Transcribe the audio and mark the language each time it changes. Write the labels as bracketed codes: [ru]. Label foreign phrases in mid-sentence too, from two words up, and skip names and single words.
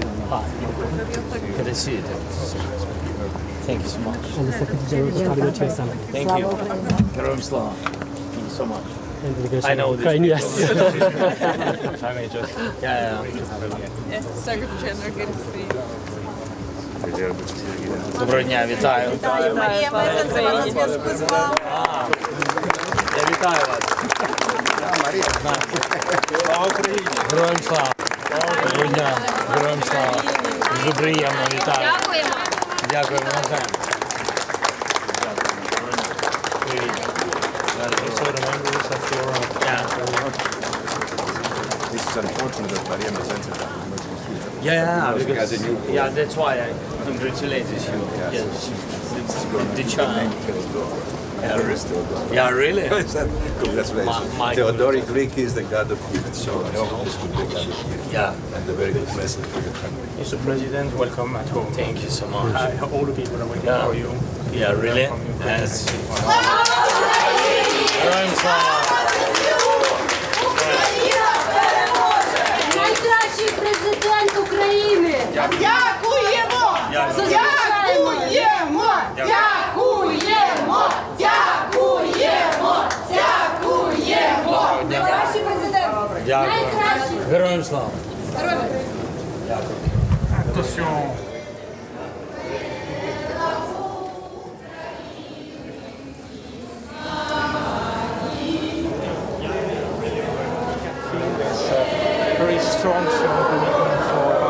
[en] Hi. Good to see you. Thank you so much. And the Secretary General of the Parliamentary Assembly. Thank you. Heroes Slava. Thank you so much. And delegation I know of Ukraine, yes. I may just... Yeah. Yes, Secretary General, good to see you. [uk] Доброго дня, вітаю. Марія Мезенцева на зв'язку з вами. Я вітаю вас. Слава Україні. Героям слава. Доброго дня. Героям слава. Дуже приємно, вітаю. Дякуємо. Дякуємо. Привіт. [en] This is unfortunate that Maria Mazenza Yeah, that's why I congratulate you. Yes. The child. Yeah, really? Congratulations. Theodoric Greek is the god of gifts, so I hope this will be a god of gifts. Yeah. And a very good message for your country. Mr. President, welcome at home. Thank you so much. All the people are waiting for you. Yeah, really? Yes. [uk] Героям слава! Найкращий президент України! Дякуємо! Дякуємо! Дякуємо! Дякуємо! Дякуємо! Найкращий президент! Дякую. Найкращий! Героям слава! [en] Very strong commitment for